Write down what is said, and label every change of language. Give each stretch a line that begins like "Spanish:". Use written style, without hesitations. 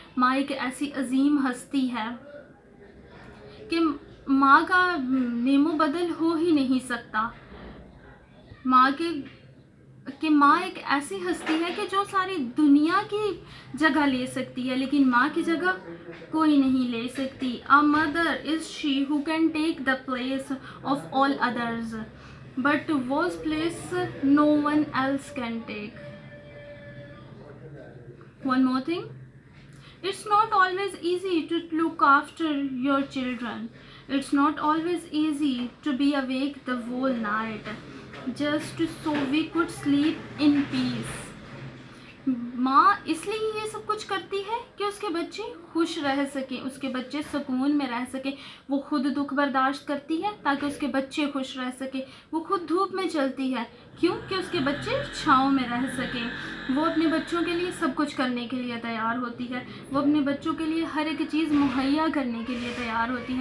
Urdu: ماں ایک ایسی عظیم ہستی ہے کہ ماں کا نیم و بدل ہو ہی نہیں سکتا. ماں ایک ایسی ہستی ہے کہ جو ساری دنیا کی جگہ لے سکتی ہے, لیکن ماں کی جگہ کوئی نہیں لے سکتی.
English: A mother is she who can take the place of all others, but whose place no one else can take. One more thing, it's not always easy to look after your children. It's not always easy to be awake the whole night just so we could sleep in peace.
Urdu: ماں اس لیے یہ سب کچھ کرتی ہے کہ اس کے بچے خوش رہ سکیں, اس کے بچے سکون میں رہ سکیں. وہ خود دکھ برداشت کرتی ہے تاکہ اس کے بچے خوش رہ سکیں. وہ خود دھوپ میں چلتی ہے, کیوں کہ اس کے بچے چھاؤں میں رہ سکیں. وہ اپنے بچوں کے لیے سب کچھ کرنے کے لیے تیار ہوتی ہے, وہ اپنے بچوں کے لیے ہر ایک چیز مہیا کرنے کے لیے تیار ہوتی ہے.